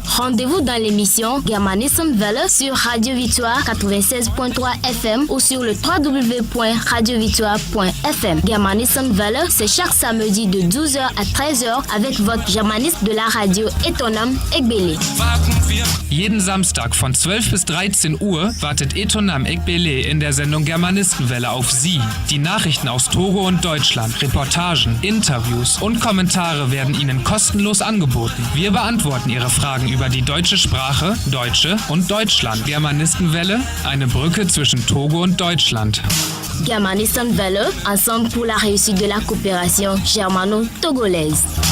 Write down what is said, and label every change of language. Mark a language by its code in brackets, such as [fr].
[fr] Rendez-vous dans l'émission Germanistenwelle sur Radio Victoire 96.3 FM ou sur le www.radiovictoire.fm. Germanistenwelle, c'est chaque samedi de 12h à 13h avec votre germaniste de la radio Etonam Egbele. [de] Jeden Samstag von 12 bis 13 Uhr wartet Etonam Egbele in der Sendung Germanistenwelle auf Sie. Die Nachrichten aus Togo und Deutschland, Reportagen, Interviews und Kommentare werden Ihnen kostenlos angeboten. Wir beantworten Ihre Fragen über die deutsche Sprache, Deutsche und Deutschland. Germanistenwelle, eine Brücke zwischen Togo und Deutschland. [fr] Germanistenwelle, ensemble pour la réussite de la coopération germano-togolaise.